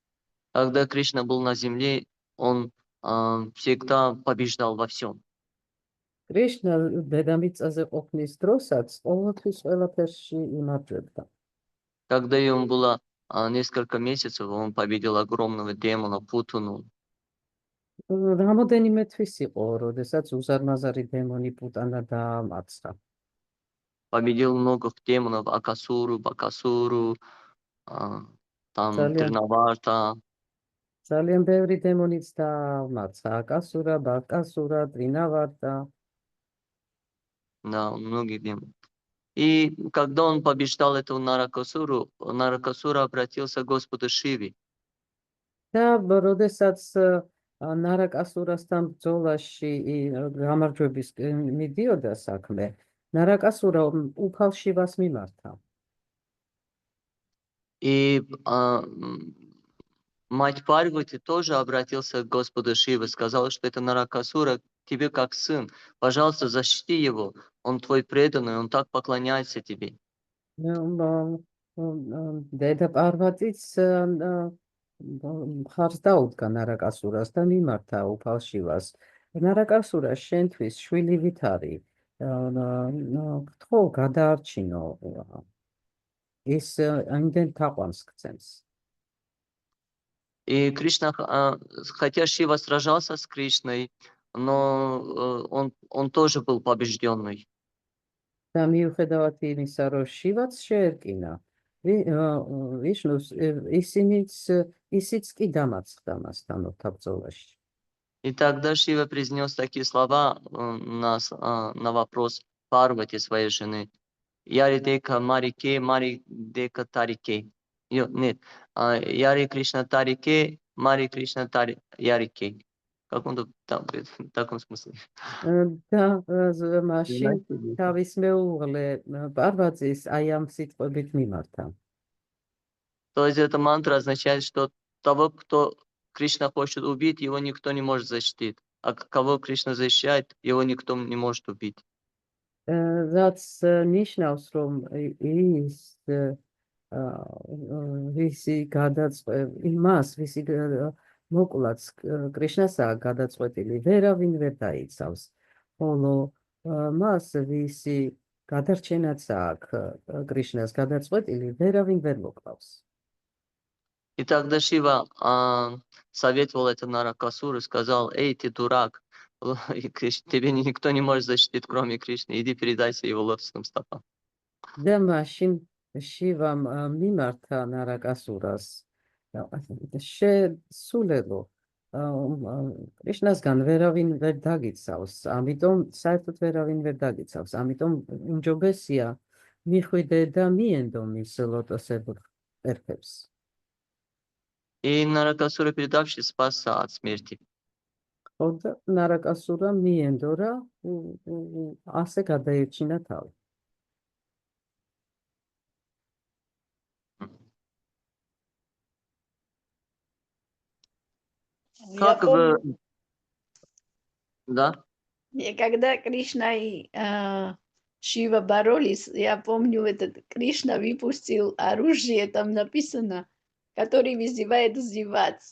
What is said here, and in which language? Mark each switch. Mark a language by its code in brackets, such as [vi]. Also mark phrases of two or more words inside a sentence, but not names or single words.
[ru] Когда Кришна был на земле, он всегда побеждал во всем. [ka] კრიშნა დედამიწაზე ყოფნის დროსაც ყოველთვის ყველაფერში იმარჯვებდა. [ru] Когда ему было несколько месяцев, он победил огромного демона Путану. [ka] რამოდენიმე თვის იყო, როდესაც უზარმაზარი დემონი პუტანა დაამარცხა. [ru] Победил многих демонов, Акасуру, Бакасуру, там [ka] Ძალიან. [ru] Тринаварта. [ka] ძალიან ბევრი დემონიც დაამარცხა, აკასურა, ბაკასურა, ტრინავარდა. [ru] Да, многие демоны. И когда он побеждал этого Наракасуру, Наракасура обратился к Господу Шиве. [ka] და როდესაც ნარაკასურასთან ბრძოლაში გამარჯვების მიდიოდა საქმე, ნარაკასურა უფალ შივას მიმართა. [ru] И мать Парвати тоже обратился к Господу Шиве, сказала, что это Наракасура тебе как сын. Пожалуйста, защити его. Он твой преданный, он так поклоняется тебе. [ka] დედა პარვატიც მხარს დაუდგა ნარაკასურას და მიმართა უფალ შივას. ნარაკასურა შენთვის შვილი ვითარი, გთხოვ გადაარჩინო, ის იმდენ თაყვანს გცემს. [ru] И Кришна, хотя Шива сражался с Кришной, но он тоже был побежденный. [ka] და მიუხედავად იმისა, რომ შივაც შეერკინა, ვიშნუს ისიც კი დამარცხდა მასთან ოთაბრძოლაში. [ru] И тогда Шива произнес такие слова на вопрос Парвати, своей жены. Яри дека марике, мари дека тарике. Нет, Яри Кришна тарике, мари Кришна ярике. Как он там говорит, в таком смысле. [ka] და მაშინ თავის მეუღლე პარვატის აი ამ სიტყვებით მიმართა. [ru] То есть эта мантра означает, что того, кто Кришна хочет убить, его никто не может защитить. А кого Кришна защищает, его никто не может убить. [ka] რაც ნიშნავს, რომ ის ვისი იმას, ვისი მოკლაც კრიშნასაა გადაწყვეტილი, ვერავინ ვერ დაიცავს. ხოლო მას ვისი გადარჩენაც აქვს კრიშნას გადაწყვეტილი, ვერავინ ვერ მოკლავს. [ru] И тогда Шива советовал это Наракасуру и сказал: эй, ты дурак, Тебе никто не может защитить, кроме Кришны. Иди передайся его лотосным стопам. [ka] და მაშინ შივამ მიმართა ნარაკასურას შესულელო კრიშნასგან ვერავინ ვერ დაგიცავს, ამიტომ საერთოდ ვერავინ ვერ დაგიცავს, ამიტომ უმჯობესია მიხვიდე და მიენდო მის ლოტოსებურ ერქებს. [ru] И Наракасура, передавший, спасся от смерти. [ka] ხო და ნარაკასურა მიენდო რა ასე გადაერჩინა თავი. [ru] Я Как помню, вы... Да? я когда Кришна и Шива боролись, я помню, этот Кришна выпустил оружие, там написано, который вызывает зевать.